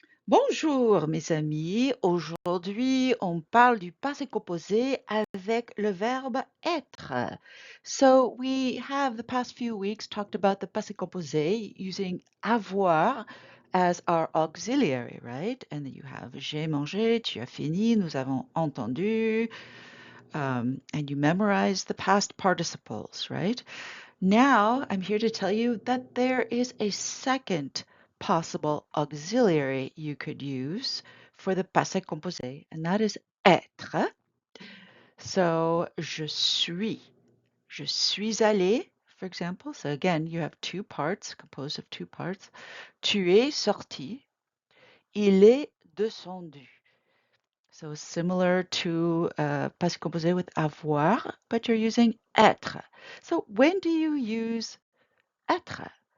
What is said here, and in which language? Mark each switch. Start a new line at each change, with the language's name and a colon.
French: Bonjour mes amis, aujourd'hui on parle du passé composé avec le verbe être.
English: So we have the past few weeks talked about the passé composé using avoir as our auxiliary, right? And you have
French: j'ai mangé, tu as fini, nous avons entendu,
English: and you memorize the past participles, right? Now, I'm here to tell you that there is a second possible auxiliary you could use for the passé composé, and that is être.
French: So, je suis. Je suis allé, for example.
English: So again, you have two parts, composed of two parts.
French: Tu es sorti. Il est descendu.
English: So similar to passé composé with avoir, but you're using être. So when do you use être?